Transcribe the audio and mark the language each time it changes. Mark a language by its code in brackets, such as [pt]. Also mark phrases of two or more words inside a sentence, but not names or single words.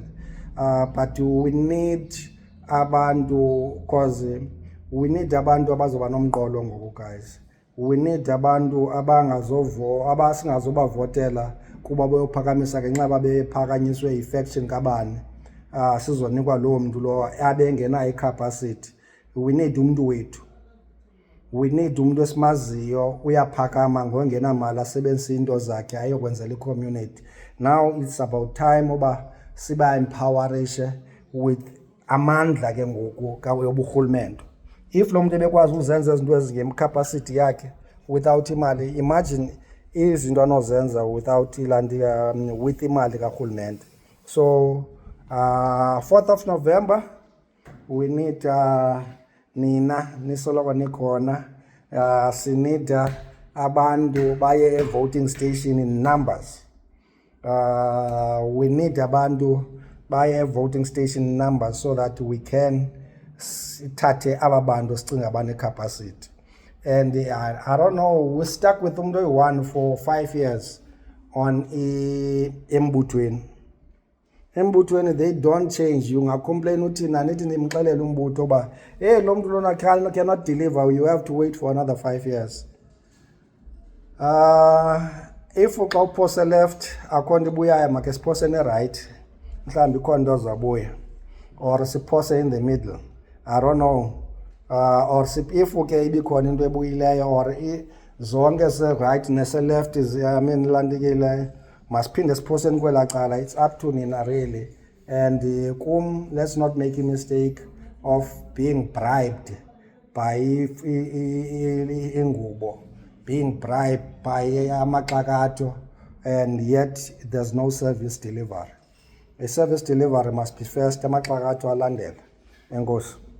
[en] But we need abantu, because we need [xh] abantu abazoba nomqolo ngoku, [en] guys. We need [xh] abantu abasingazobavotela kuba bayophakamisa ngenxa babephakanyiswe yi-faction kabani. Sizonikwa lo mntu lo abengenayo i-capacity. [en] We need [xh] umntu wethu. [en] We need [xh] umntu esimaziyo uyaphakama ngongenamali asebenzise into zakhe ayokwenzela i-community. [en] Now it's about time [xh] uba siba empowerishe with amandla ke ngoku yoburhulumente. If lo muntu ebekwazi uzenza izinto ezingem-capacity yakhe without imali, imagine izinto anozenza [en] without with [xh] imali karhulumente. [en] So 4th of November we need [xh] nina nisoloko nikhona. Sinid abantu baye [en] voting station in numbers. We need [xh] abantu baye [en] voting station in numbers so that we can [xh] thathe ababantu sicinga bane-capacity. [en] And I don't know, we stuck with [xh] umntu oyi-1 [en] for 5 years on embutweni. Embutweni, they don't change. You [xh] ngacomplain uthina nithi nimxelele umbutho ba hey lo mntu lona [en] cannot deliver, you have to wait for another 5 years. [xh] If xa uphose left akho nto ibuyayo makhe siphose ne-right, mhlawumbi ikhona nto zabuya, [en] or siphose in the middle, I don't know. Or if [xh] ke ibikhona into ebuyileyo, or zonke se-right nese-left landikile, masiphinde siphoseni kwela cala. [en] It's up to nina really. And let's not make a mistake of being bribed by ingubo, being bribed by amaxakato, and yet there's no service delivery. A service delivery must be first, [xh] amaxakato alandela. Enkosi.